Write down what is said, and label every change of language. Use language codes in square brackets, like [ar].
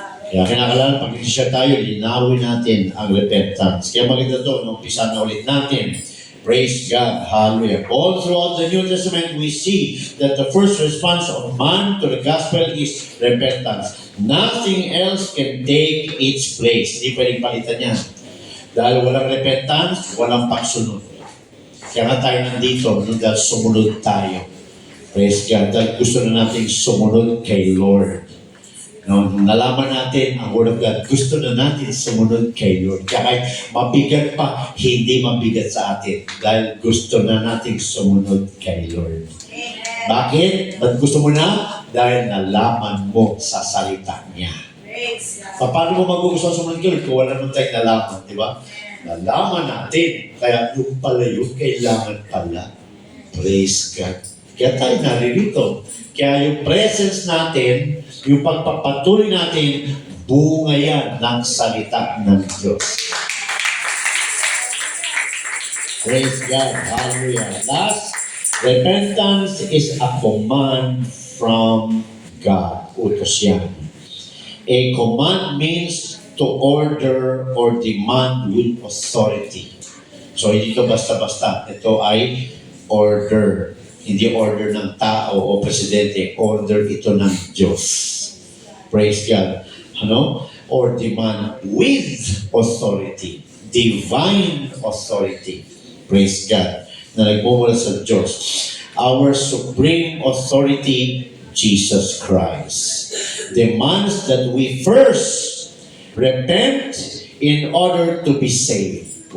[tl] Kaya kinakailangan pag-isya tayo, linawin natin ang repentance. Kaya maganda ito, umpisa na ulit natin. [en] Praise God. Hallelujah. All throughout the New Testament, we see that the first response of man to the gospel is repentance. Nothing else can take its place. [tl] Hindi pwedeng palitan yan. Dahil walang repentance, walang pagsunod. Kaya nga tayo nandito, dahil sumunod tayo. [en] Praise God. [tl] Dahil gusto na natin sumunod kay Lord. Nung nalaman natin ang Word of God, gusto na natin sumunod kay Lord. Kaya kahit mabigat pa, hindi mabigat sa atin. Dahil gusto na natin sumunod kay Lord. Amen. Bakit? Ba't gusto mo na? Dahil nalaman mo sa salita niya. Paano mo magugustuhan sumunod kay Lord kung wala naman tayong nalaman, di ba? Nalaman natin. Kaya yung pala yun, kailangan pala. [en] Praise God. [tl] Kaya tayo naririto. Kaya yung presence natin, yung pagpapatuloy natin, bunga yan ng salita ng Diyos. [en] Praise God. Hallelujah. Last, repentance is a command from God. [tl] Utos yan. [en] A command means to order or demand with authority. [tl] So, hindi ito basta-basta. Ito ay order. Hindi order ng tao o presidente. Order ito ng Diyos. [en] Praise God. Or demand with authority. Divine authority. Praise God. [tl] Na nagmumula sa Diyos. [en] Our supreme authority, Jesus Christ, demands that we first repent in order to be saved.